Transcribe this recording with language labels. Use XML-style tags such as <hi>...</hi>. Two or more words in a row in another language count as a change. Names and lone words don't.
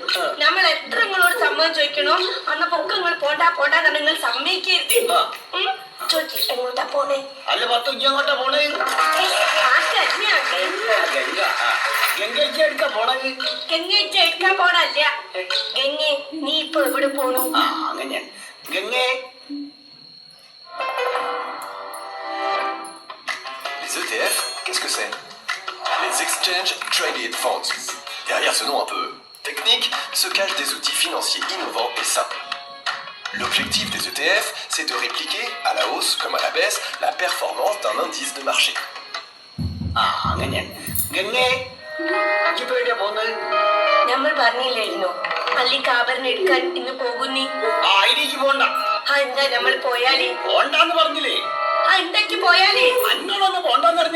<ml>നമ്മൾ എത്ര നിങ്ങളോട് സമ്മതം ചോദിക്കണോ അന്നപ്പോ ഒക്കെ നിങ്ങൾ പോണ്ടാന്ന് നിങ്ങൾ സമ്മതിക്കരുത്. ചോദിച്ചു എങ്ങോട്ടാ പോണേ? അല്ല പത്ത് എങ്ങോട്ടാ പോണേ? ഗംഗ എടുക്കാൻ പോണല്ല. ഗംഗെ നീ ഇപ്പൊ എവിടെ പോണു? അങ്ങനെയാണ് ഗംഗേ.</ml> <fr>Les ETF, qu'est-ce que c'est? Les</fr> <en>Exchange Traded Funds.</en> <fr>Derrière ce nom un peu technique se cachent des outils financiers innovants et simples. L'objectif des ETF, c'est de répliquer, à la hausse comme à la baisse, la performance d'un indice de marché.</fr> <ml>അങ്ങനെയാണ് ഗംഗേ. ഇപ്പൊ എവിടെയാ പോകുന്നത്? നമ്മൾ പറഞ്ഞില്ലായിരുന്നോ അല്ലിക്ക് ആഭരണം എടുക്കാൻ ഇന്ന് പോകുന്നീ? ആയിരേക്ക് പോണ്ട. എന്താ നമ്മൾ പോയാലേ? പോണ്ടാന്ന് പറഞ്ഞില്ലേ? എന്തൊക്കെ പോയാലേ? അന്നോടൊന്ന് പോണ്ടെന്ന് പറഞ്ഞേ.</ml>